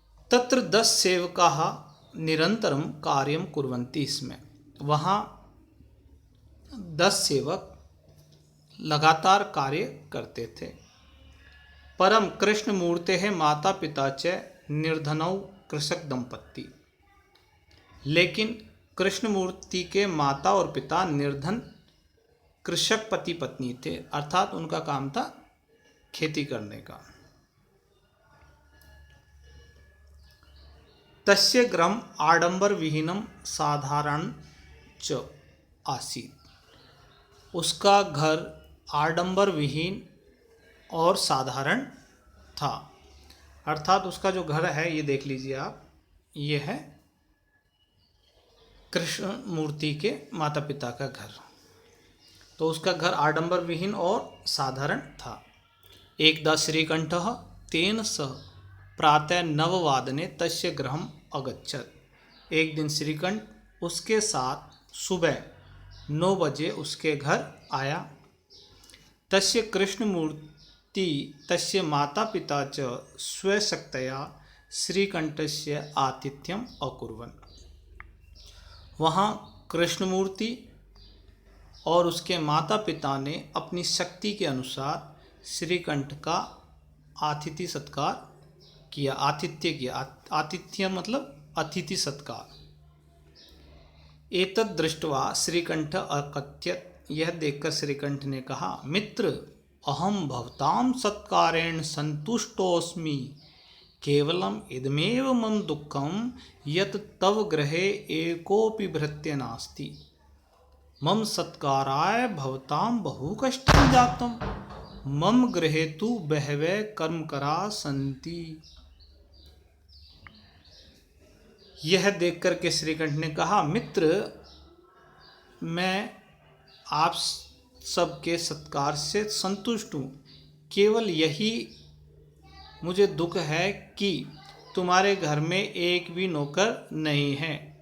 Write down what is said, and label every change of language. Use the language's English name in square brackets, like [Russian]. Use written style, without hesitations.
[Sanskrit] तत्र 10 सेवकाः निरंतरं कार्यं कुर्वन्ति स्म। [Hindi] वहाँ 10 सेवक लगातार कार्य करते थे। [Sanskrit] परम कृष्णमूर्तेः माता पिता च निर्धनौ कृषक दंपत्ति। [Hindi] लेकिन कृष्णमूर्ति के माता और पिता निर्धन कृषक पति पत्नी थे, अर्थात उनका काम था खेती करने का। [Sanskrit] तस्य गृहम् आडंबर विहीनम साधारण च आसीत्। [Hindi] उसका घर आडंबर विहीन और साधारण था, अर्थात उसका जो घर है, ये देख लीजिए आप, ये है कृष्ण मूर्ति के माता पिता का घर। तो उसका घर आडंबर विहीन और साधारण था। [Sanskrit] एकदा श्रीकंठः तेन सह प्रातः 9 तस्य गृहम् अगच्छत्। [Hindi] एक दिन श्रीकंठ उसके साथ सुबह 9 बजे उसके घर आया। [Sanskrit] तस्य कृष्णमूर्ति तस्य माता पिता च स्वशक्तया श्रीकंठस्य आतिथ्यम् अकुर्वन्। [Hindi] वहाँ कृष्णमूर्ति और उसके माता पिता ने अपनी शक्ति के अनुसार श्रीकंठ का आतिथ्य सत्कार किया, आतिथ्य किया। आतिथ्य मतलब अतिथि सत्कार। [Sanskrit] एतद् दृष्ट्वा श्रीकंठ अकथयत्। [Hindi] यह देखकर श्रीकंठ ने कहा, मित्र, [Sanskrit] अहम भवतां सत्कारेण संतुष्टोऽस्मि। केवलम इदमेव मम दुःखं यत् तव गृहे एकोऽपि भृत्य नास्ति। मम सत्काराय भवतां बहु कष्टं जातं। मम गृहे तु बहवः कर्मकराः सन्ति। [Hindi] यह देखकर के श्रीकंठ ने कहा, मित्र, मैं आप सबके सत्कार से संतुष्ट हूँ। केवल यही मुझे दुख है कि तुम्हारे घर में एक भी नौकर नहीं है।